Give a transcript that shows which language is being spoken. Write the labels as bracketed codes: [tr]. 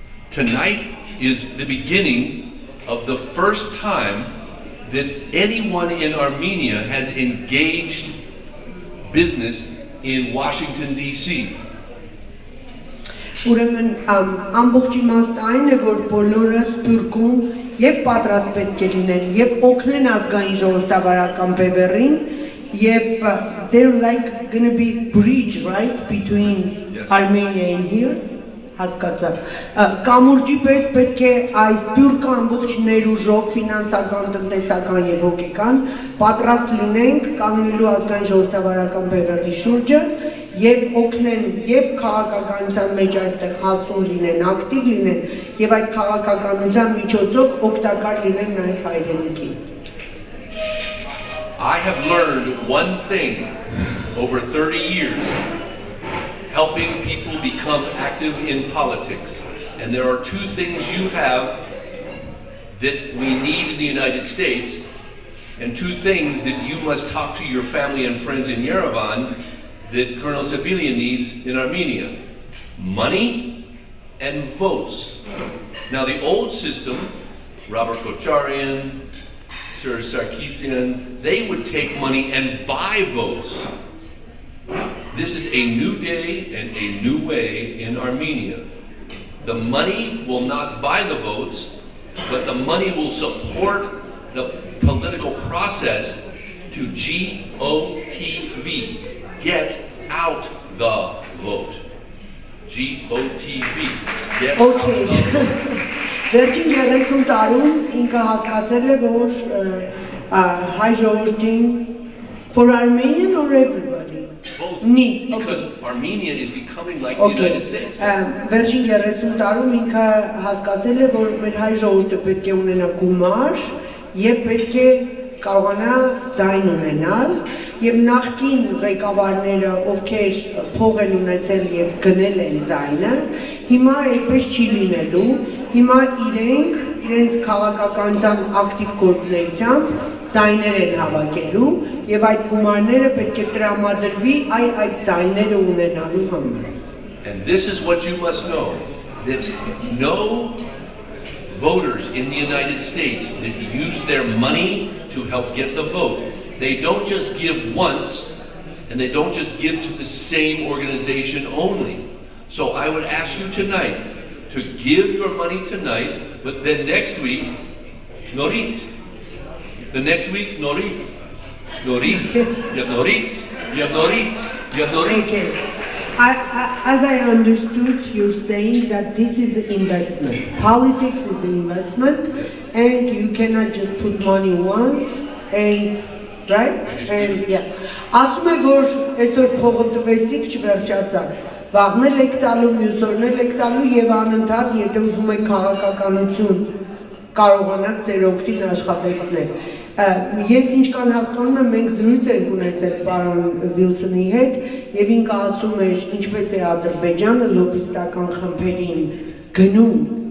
[en] Tonight is the beginning of the first time that anyone in Armenia has engaged business in Washington, D.C. [hy] Ուրեմն ամբողջ իմաստը այն է, որ բոլորը Սփյուռքում եւ պատրաստ պետք է լինեն եւ օգնեն ազգային ժողովրդավարական Բևեռին եւ [en] they're like going to be bridge, right, between Armenia and here. [hy] Հասկացա։ Կամուրջի պես պետք է այս Սփյուռքը ամբողջ ներուժով, ֆինանսական, տնտեսական եւ հոգեկան պատրաստ լինենք կանգնելու ազգային ժողովրդավարական Բևեռի շուրջը եւ օգնեն եւ քաղաքականության մեջ այստեղ հասուն լինեն, ակտիվ լինեն եւ այդ քաղաքականության միջոցով օգտակար լինեն նաեւ հայրենիքին։ [en] I have learned one thing over 30 years. Helping people become active in politics. And there are two things you have that we need in the United States, and two things that you must talk to your family and friends in Yerevan that Colonel Sefilian needs in Armenia. Money and votes. Now the old system, Robert Kocharian, Sir Sarkisian, they would take money and buy votes. This is a new day and a new way in Armenia. The money will not buy the votes, but the money will support the political process to GOTV, get out the vote. GOTV, get out the vote. [hy] Վերջին 30 տարում ինքը հասկացել է, որ հայ ժողովրդին [en] for Armenian or everybody? Both, needs. Because Armenia is becoming like the United States. [hy] Վերջին 30 տարում ինքը հասկացել է, որ մեր հայ ժողովուրդը պետք է ունենա գումար եւ պետք է կարողանա ձայն ունենալ եւ նախկին ղեկավարները, ովքեր փող են ունեցել եւ գնել են ձայնը, հիմա այդպես չի լինելու, հիմա իրենց քաղաքականության ակտիվ գործունեությամբ ձայներ են հավաքելու եւ այդ գումարները պետք է տրամադրվի այդ ձայները ունենալու համար։ [en] And this is what you must know, that no voters in the United States that use their money to help get the vote, they don't just give once, and they don't just give to the same organization only. So I would ask you tonight to give your money tonight, but then next week, Norahayt. The next week, Norahayt. Norahayt. You have Norahayt. You have Norahayt. You have Norahayt. Okay. As I understood, you're saying that this is an investment. Politics is an investment, and you cannot just put money once, and right? And yeah. [hy] Ասում եմ, որ այսօր փողը տվեցիք, չվերջացավ։ Վաղն եք տալու, մյուս օրն եք տալու եւ անընդհատ, եթե ուզում եք քաղաքականություն կարողանաք ձեր օգտին աշխատեցնել։ Ես ինչքան հասկանում եմ, մենք զրույց ենք ունեցել պարոն Վիլսոնի հետ եւ ինքը ասում էր, ինչպես է Ադրբեջանը լոբիստական խմբերին գնում,